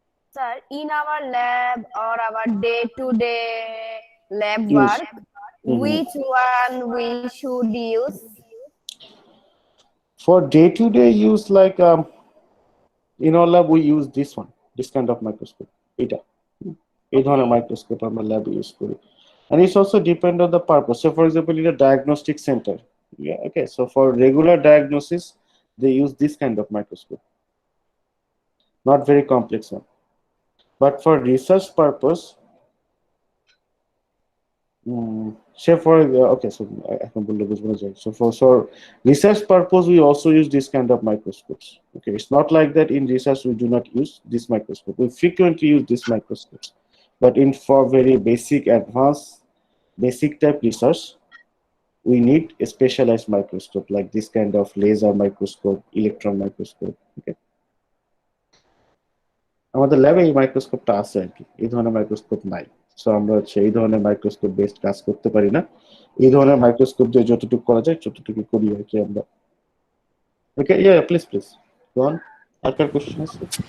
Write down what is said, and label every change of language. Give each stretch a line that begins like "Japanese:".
English: Sir, in our lab or our day-to-day lab Use. work, which one we should use? For day-to-day use, like in our lab, we use this kind of microscope.
Bangla: এই ধরনের microscope আমরা lab use করি.
English: And it's also depend on the purpose. So for example, in a diagnostic center, yeah, okay. So for regular diagnosis, they use this kind of microscope, not very complex one. But for research purpose, say for okay, so I can believe this one. So for research purpose, we also use this kind of microscopes. Okay, it's not like that in research we do not use this microscope. We frequently use this microscopes, but in for very basic, advanced, basic type research, we need a specialized microscope like this kind of laser microscope, electron microscope. Okay.
Bangla: আমাদের ল্যাবে এই মাইক্রোস্কোপটা আছে আর কি, এই ধরনের microscope নাই। So আমরা হচ্ছে এই ধরনের মাইক্রোস্কোপ বেসড কাজ করতে পারি না। এই ধরনের মাইক্রোস্কোপ দিয়ে যতটুকু করা যায় ততটুকু করি আর কি আমরা।
English: Okay, yeah please go on.
Bangla: আর car question আছে?